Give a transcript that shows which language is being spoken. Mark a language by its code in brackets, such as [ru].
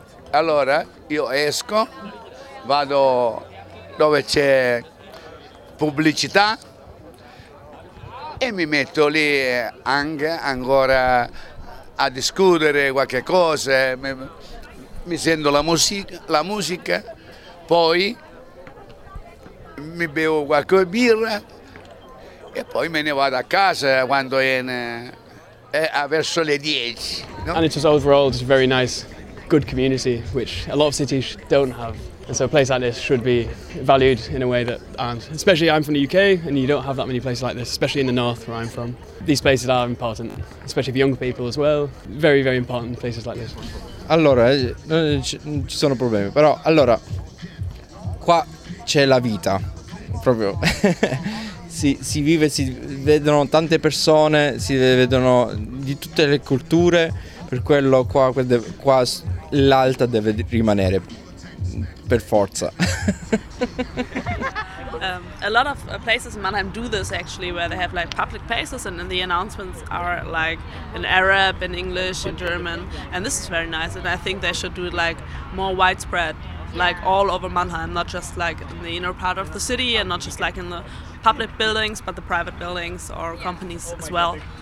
[it] Allora io esco, vado dove c'è pubblicità e mi metto lì anche ancora a discutere qualche cosa, mi sento la musica, poi mi bevo qualche birra e poi me ne vado a casa quando è verso le 10. No? [en] And it's just overall just very nice, good community, which a lot of cities don't have. And so a place like this should be valued in a way that aren't. Especially I'm from the UK and you don't have that many places like this, especially in the north where I'm from. These places are important, especially for younger people as well. Very, very important places like this. [it] Allora, non ci sono problemi, però allora, qua c'è la vita, proprio. si vive, si vedono tante persone, si vedono di tutte le culture, per quello qua l'alta deve rimanere. Per forza. [en] A lot of places in Mannheim do this actually, where they have like public places and then the announcements are like in Arab, in English, in German, and this is very nice, and I think they should do it like more widespread, like all over Mannheim, not just like in the inner part of the city and not just like in the public buildings but the private buildings or companies as well.